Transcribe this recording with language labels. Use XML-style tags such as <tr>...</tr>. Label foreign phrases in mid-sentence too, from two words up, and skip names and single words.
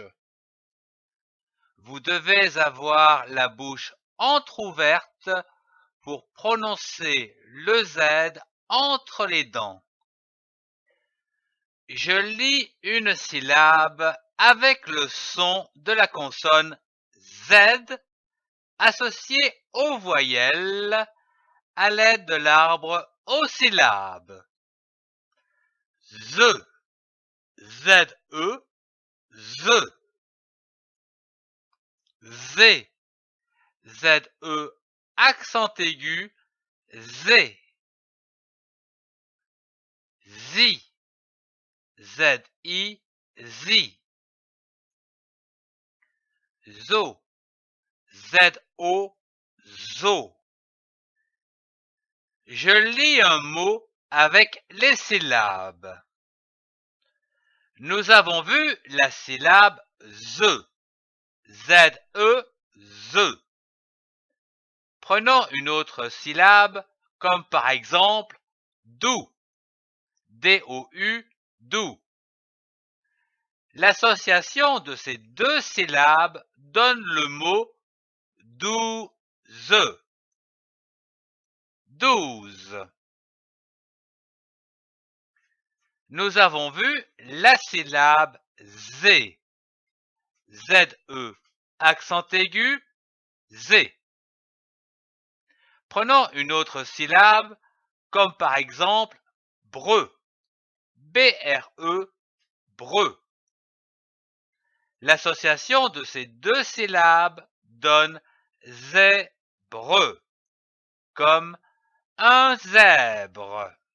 <fr>Vous devez avoir la bouche entrouverte pour prononcer le Z entre les dents. Je lis une syllabe avec le son de la consonne Z associée aux voyelles à l'aide de l'arbre aux syllabes. Z, Z-E, Z. Z, Z-E, accent aigu, Z. Zi, Z-I, Zi. Zo, Z-O, Zo. Je lis un mot avec les syllabes. Nous avons vu la syllabe Z. Z-E, Z. Prenons une autre syllabe, comme par exemple dou. D-O-U, dou. L'association de ces deux syllabes donne le mot douze. 12. Nous avons vu la syllabe Z. Z-E, accent aigu, Z. Prenons une autre syllabe, comme par exemple breu. B-R-E, breu. L'association de ces deux syllabes donne zèbre, comme un zèbre.</fr>